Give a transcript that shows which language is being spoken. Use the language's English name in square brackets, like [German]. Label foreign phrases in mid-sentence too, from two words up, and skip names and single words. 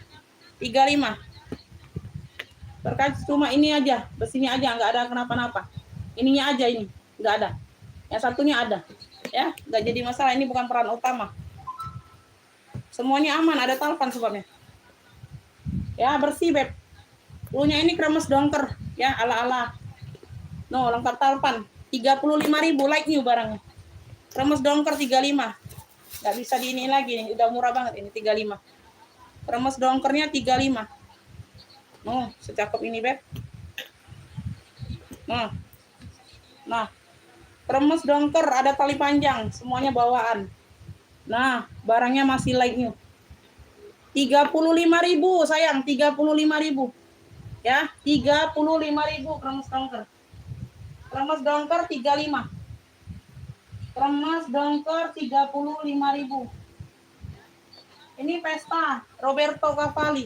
[Indonesian] terkait cuma ini aja besinya aja nggak ada kenapa-napa ininya aja ini nggak ada yang satunya ada ya nggak jadi masalah ini bukan peran utama semuanya aman ada talpan sebabnya ya bersih Beb. Punya ini kremes dongker ya ala-ala. No, lengkap talpan. 35.000 [English] like new [Indonesian] barangnya. Kremes dongker 35. Enggak bisa diini lagi nih, udah murah banget ini 35. Kremes dongkernya 35. No, secakep ini, Beb. Nah. Kremes dongker ada tali panjang, semuanya bawaan. Nah, barangnya masih [English] like new. [Indonesian] 35.000 sayang, 35.000. Ya, 35.000 kremes dongker. Kremes dongker 35. Kremes dongker 35.000. Ini pesta Roberto Cavalli.